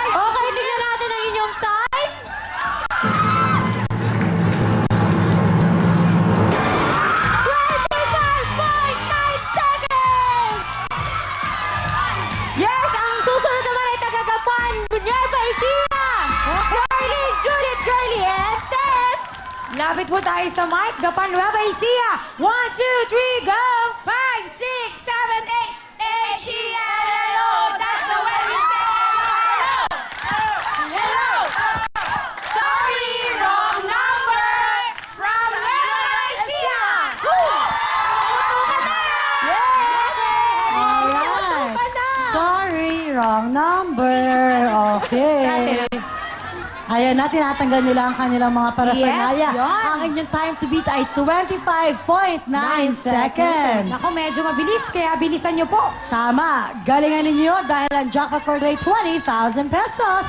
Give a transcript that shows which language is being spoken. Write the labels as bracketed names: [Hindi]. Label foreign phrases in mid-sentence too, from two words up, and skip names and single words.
[Filipino] Okay, tingnan natin ang inyong time. Yes, ang susunod naman ay taga-Gapan, Nueva Ecija! Girly, Judith, Girly, and Tess! Lapit po tayo sa mic. Gapan, Nueva Ecija. 1, 2, 3, go! [English] 5, 6, 7, 8, H-E-L-L-O, that's the way we say hello! Hello! Sorry, wrong number! From Nueva Ecija! Alright. Sorry, wrong number. Okay. [Filipino] Ayan na, tinatanggal nila ang kanilang mga paraphernalia. Yes, yun. Ang inyong [English] time to beat [Filipino] ay 25.9 seconds. Ako, medyo mabilis, kaya bilisan nyo po. Tama. Galingan ninyo dahil ang [English] jackpot for today, [Filipino] 20,000 pesos.